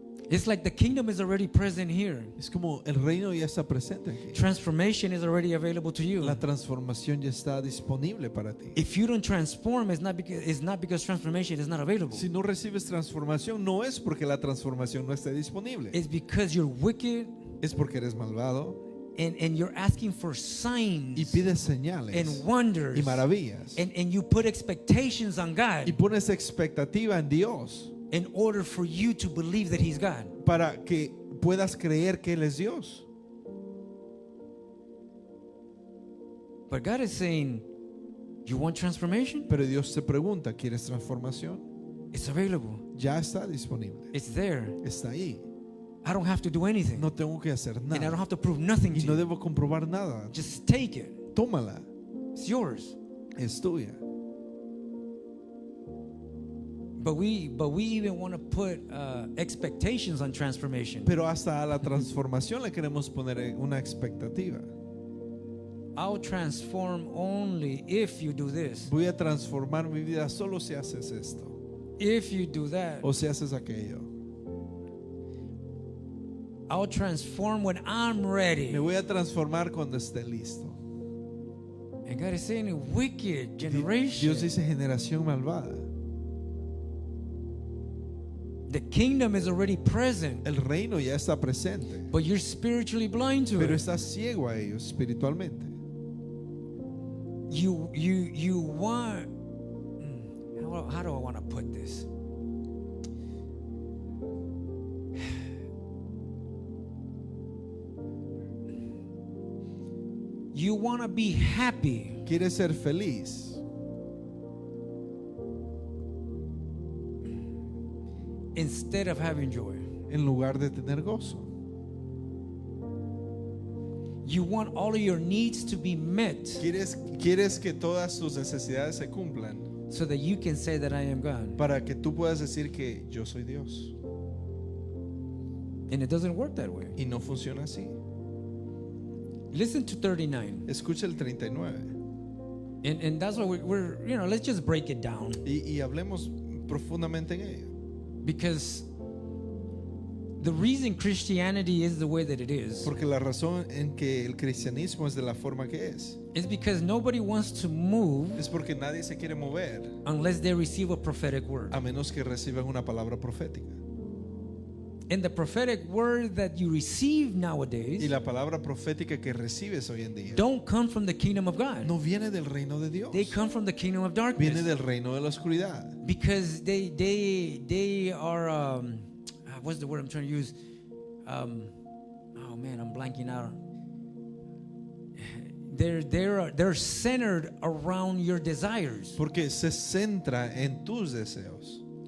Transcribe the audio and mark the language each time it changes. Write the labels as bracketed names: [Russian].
[English] It's like the kingdom is already present here. [Spanish] Es como el reino ya está presente aquí. [English] Transformation is already available to you. [Spanish] La transformación ya está disponible para ti. [English] If you don't transform, it's not because transformation is not available. [Spanish] Si no recibes transformación, no es porque la transformación no esté disponible. [English] It's because you're wicked [Spanish] Es porque eres malvado [English] and you're asking for [Spanish] y [English] signs [Spanish] pides señales [English] and wonders. [Spanish] y maravillas. [English] And you put expectations on God [Spanish] Y pones expectativa en Dios [English] in order for you to believe that He's God. [Spanish] para que puedas creer que Él es Dios. [English] But God is saying, you want transformation? [Spanish] Pero Dios te pregunta, ¿quieres transformación? [English] It's available. [Spanish] Ya está disponible. [English] It's there. [Spanish] Está ahí. [English] I don't have to do anything. [Spanish] No tengo que hacer [English] And I don't [Spanish] nada. [English] have to prove nothing [Spanish] Y [English] to [Spanish] no [English] you. [Spanish] debo comprobar nada. [English] Just take it. [Spanish] Tómala. [English] It's yours. [Spanish] Es tuya. [English] But we even want to put expectations on transformation. [Spanish] Pero hasta a la transformación le queremos poner una expectativa. [English] I'll transform only if you do this. [Spanish] Voy a transformar mi vida solo si haces esto [English] If you do that, [Spanish] o si haces aquello. [English] I'll transform when I'm ready. [Spanish] Me voy a transformar cuando esté listo. [English] And God is saying, wicked [Spanish] Dios [English] generation. [Spanish] dice generación malvada. [English] The kingdom is already present, [Spanish] El reino ya está presente, [English] but you're spiritually blind to [Spanish] pero estás ciego a ellos espiritualmente. [English] You want. How do I want to put this? You want to be happy, [Spanish] Quieres ser feliz [English] instead of having joy. [Spanish] en lugar de tener gozo. [English] You want all of your needs to be met [Spanish] Quieres que todas tus necesidades se cumplan [English] so that you can say that I am God. [Spanish] para que tú puedas decir que yo soy Dios. [English] And it doesn't work that way. [Spanish] Y no funciona así. [English] Listen to 39. [Spanish] Escucha el 39 [English] And that's why we're let's just break it down. [Spanish] y hablemos profundamente en ello. [English] Because the reason Christianity is the way that it is [Spanish] Porque la razón en que el cristianismo es de la forma que es [English] because nobody wants to move [Spanish] es porque nadie se quiere mover [English] unless they receive a prophetic word. [Spanish] a menos que reciban una palabra profética. [English] And the prophetic word that you receive [Spanish] Y [English] nowadays [Spanish] la palabra profética que recibes hoy en día [English] don't come from the kingdom of God. [Spanish] no viene del reino de Dios, [English] They come from the kingdom of darkness. [Spanish] viene del reino de la oscuridad. [English] Because they are what's the word I'm trying to use? Oh man, I'm blanking out. They're centered around your desires. [Spanish] Porque se centra en tus deseos.